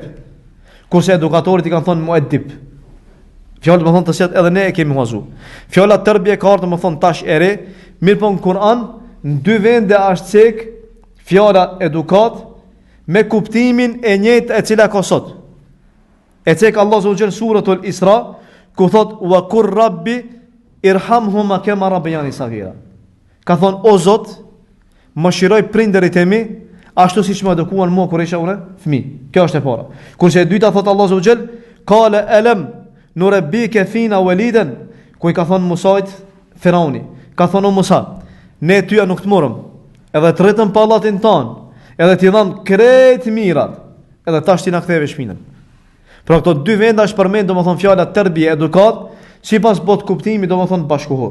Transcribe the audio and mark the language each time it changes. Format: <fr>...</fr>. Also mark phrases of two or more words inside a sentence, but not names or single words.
<sq>Kurse edukatorit i kanë thonë muedib. Fjala domethënë të cilat edhe ne e kemi huazu. Fjala terbie ka ardhur domethënë tash e re, mirë po në Kur'an në 2 vende është cek fjala edukat me kuptimin e njëjtë e cila ka sot. E cek</sq> <ar>الله سبحانه وتعالى سورة الإسراء</ar> <sq>ku thot</sq> <ar>وقل رب ارحمهما كما ربياني صغيرا.</ar> <sq>Ka thon o Zot, mëshiroj prindërit e mi ashtu siç më edukuan mua kur isha unë fëmijë. Kjo është e para. Kurse e dyta thot</sq> <ar>الله سبحانه وتعالى قال ألم نربك فينا وليدا,</ar> <sq>ku i ka thon Musait Firauni. Ka thon o Musa, ne tyja nuk të morëm, edhe të rritëm pallatin ton, edhe t'i dham krejt mirat, edhe tash ti na ktheve shpinën. Pra këto dy venda është përmend domethënë fjala tërbie edukat, sipas bot kuptimi domethënë bashkëkohor.</sq>